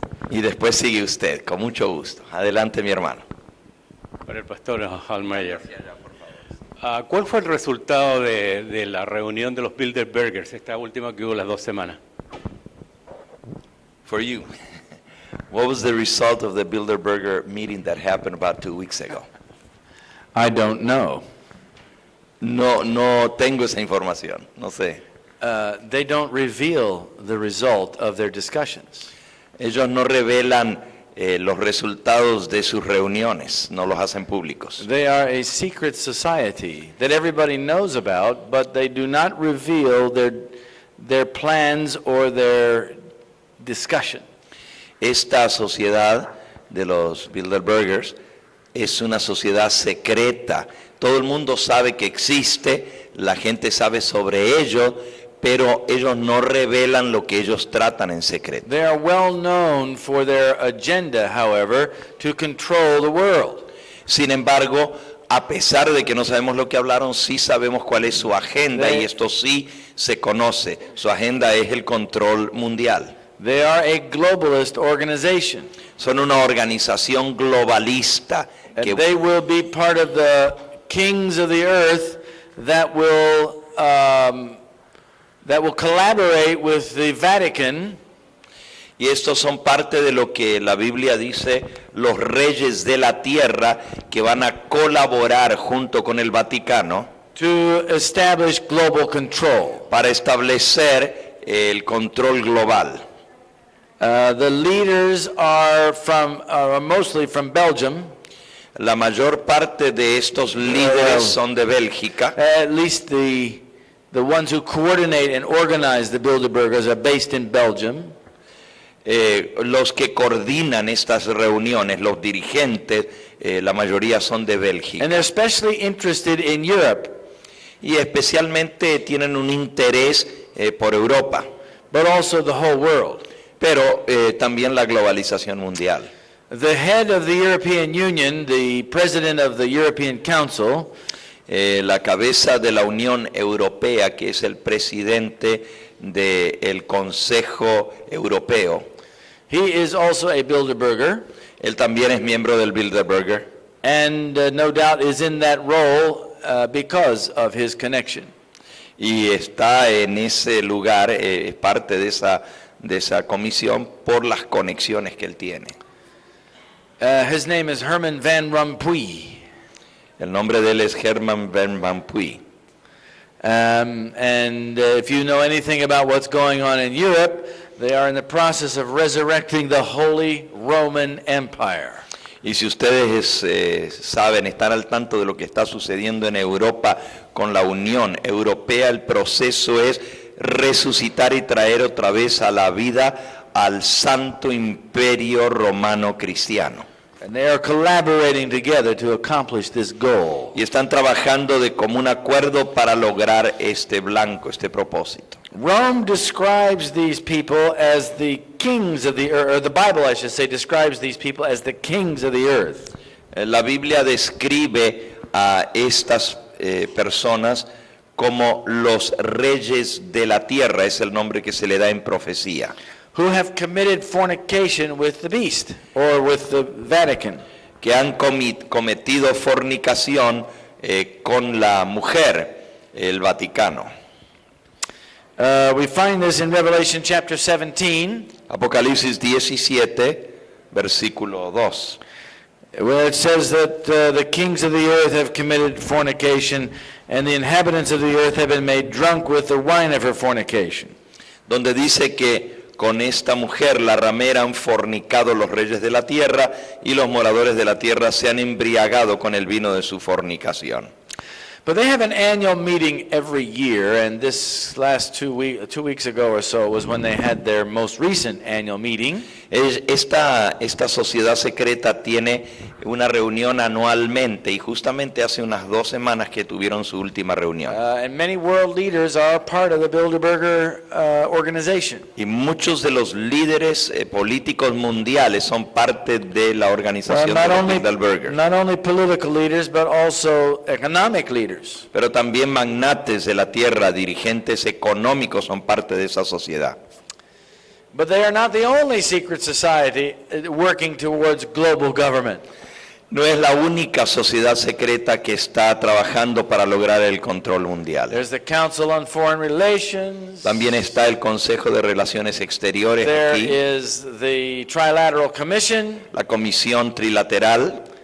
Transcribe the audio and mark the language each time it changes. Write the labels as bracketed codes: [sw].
[es] Y después sigue usted, con mucho gusto. Adelante, mi hermano. Para el pastor Hallmeyer. ¿Cuál fue el resultado de la reunión de los Bilderbergers, esta última que hubo las 2 semanas? [en] For you, what was the result of the Bilderberger meeting that happened about 2 weeks ago? I don't know. [es] No tengo esa información, no sé. [en] They don't reveal the result of their discussions. [es] Ellos no revelan los resultados de sus reuniones, no los hacen públicos. [en] They are a secret society that everybody knows about, but they do not reveal their plans or their discussion. [es] Esta sociedad de los Bilderbergers es una sociedad secreta. Todo el mundo sabe que existe, la gente sabe sobre ello, pero ellos no revelan lo que ellos tratan en secreto. [en] They are well known for their agenda, however, to control the world. [es] Sin embargo, a pesar de que no sabemos lo que hablaron, sí sabemos cuál es su agenda [en] They- [es] y esto sí se conoce. Su agenda es el control mundial. [en] They are a globalist organization. [es] Son una organización globalista [en] And [es] que [en] they will be part of the kings of the earth that will collaborate with the Vatican [es] y estos son parte de lo que la Biblia dice, los reyes de la tierra que van a colaborar junto con el Vaticano [en] to establish global control. [es] para establecer el control global. [en] The leaders are mostly from Belgium. [es] La mayor parte de estos líderes son de Bélgica. [en] At least the ones who coordinate and organize the Bilderbergers are based in Belgium. [es] Los que coordinan estas reuniones, los dirigentes, la mayoría son de Bélgica. [en] And they're especially interested in Europe, [es] Y especialmente tienen un interés por Europa, [en] but also the whole world. [es] pero también la globalización mundial. [en] The head of the European Union, the president of the European Council, [es] La cabeza de la Unión Europea, que es el presidente del Consejo Europeo, [en] he is also a Bilderberger, [es] él también es miembro del Bilderberger. [en] and no doubt is in that role because of his connection. [es] Y está en ese lugar, es parte de esa comisión por las conexiones que él tiene. [en] His name is Herman Van Rompuy. [es] El nombre de él es Herman Van Rompuy. [en] And if you know anything about what's going on in Europe, they are in the process of resurrecting the Holy Roman Empire. [es] Y si ustedes saben, están al tanto de lo que está sucediendo en Europa con la Unión Europea, el proceso es resucitar y traer otra vez a la vida al Santo Imperio Romano Cristiano. [en] And they are collaborating together to accomplish this goal. [es] Y están trabajando de común acuerdo para lograr este propósito. [en] Rome describes these people as the kings of the earth, or the Bible, I should say, describes these people as the kings of the earth. [es] La Biblia describe a estas personas como los reyes de la tierra, es el nombre que se le da en profecía. [en] Who have committed fornication with the beast, or with the Vatican. [es] Que han cometido fornicación con la mujer, el Vaticano. [en] We find this in Revelation chapter 17, [es] Apocalipsis 17, versículo 2. [en] where it says that the kings of the earth have committed fornication, and the inhabitants of the earth have been made drunk with the wine of her fornication. [es] Donde dice que con esta mujer, la ramera, han fornicado los reyes de la tierra y los moradores de la tierra se han embriagado con el vino de su fornicación. [en] But they have an annual meeting every year, and this last 2 weeks ago or so was when they had their most recent annual meeting. [es] Esta sociedad secreta tiene una reunión anualmente y justamente hace unas 2 semanas que tuvieron su última reunión. [en] And many world leaders are part of the Bilderberger organization. [es] Y muchos de los líderes políticos mundiales son parte de la organización de los Bilderberger. [en] Not only political leaders, but also economic leaders. [es] Pero también magnates de la tierra, dirigentes económicos son parte de esa sociedad. [en] But they are not the only secret society working towards global government. [es] No es la única sociedad secreta que está trabajando para lograr el control mundial. [en] There's the Council on Foreign Relations. [es] También está el Consejo de Relaciones Exteriores [en] There [es] aquí, [en] is the Trilateral Commission. [es] la Comisión Trilateral,